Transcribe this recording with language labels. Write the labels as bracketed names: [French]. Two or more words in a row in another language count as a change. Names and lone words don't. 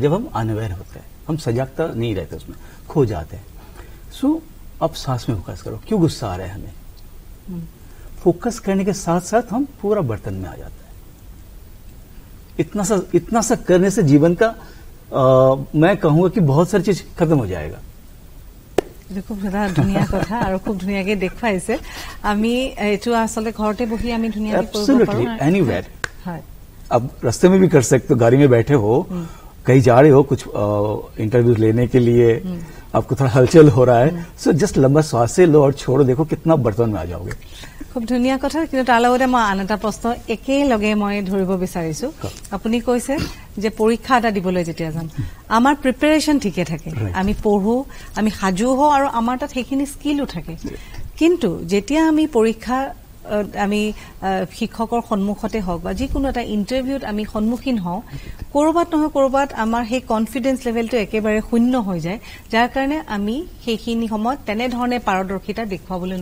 [Hindi] जब हम अनअवेयर होते हैं, हम सजगता नहीं रहते, उसमें खो जाते हैं। सो अब सांस में फोकस करो, क्यों गुस्सा आ रहा है हमें? फोकस करने के साथ साथ हम पूरा बर्तन में आ जाते हैं। इतना सा करने से जीवन का मैं कहूंगा कि बहुत सारी चीज खत्म हो जाएगा। [Assamese] খুব ধুনীয়া কথা আৰু খুব ধুনীয়াকে দেখুৱাইছে। আমি এইটো আচলতে ঘৰতে বহি আমি ধুনীয়াকে কৰিব পাৰো, [Hindi] एनीवेयर। अब रास्ते में भी कर सकते हो, गाड़ी में बैठे हो, कहीं जा रहे हो कुछ इंटरव्यू लेने के लिए, आपको थोड़ा हलचल हो रहा है, [English] so just [Hindi] लंबा श्वास से लो और छोड़ो, देखो कितना बर्तन में आ जाओगे। [Assamese] খুব ধুনীয়া কথা। কিন্তু তাৰ লগতে মই আন এটা প্ৰশ্ন একেলগে মই ধৰিব বিচাৰিছো। আপুনি কৈছে যে পৰীক্ষা এটা দিবলৈ যেতিয়া যাম, আমাৰ প্ৰিপাৰেশ্যন ঠিকে থাকে, আমি পঢ়ো, আমি সাজু হওঁ আৰু আমাৰ তাত সেইখিনি স্কিলো থাকে, কিন্তু যেতিয়া আমি পৰীক্ষা আমি শিক্ষকৰ সন্মুখতে হওক বা যিকোনো এটা ইণ্টাৰভিউত আমি সন্মুখীন হওঁ, কৰবাত নহয় কৰবাত আমাৰ সেই [English] confidence levelটো [Assamese] একেবাৰে শূন্য হৈ যায়, যাৰ কাৰণে আমি সেইখিনি সময়ত তেনেধৰণে পাৰদৰ্শিতা দেখুৱাবলৈ নোৱাৰো।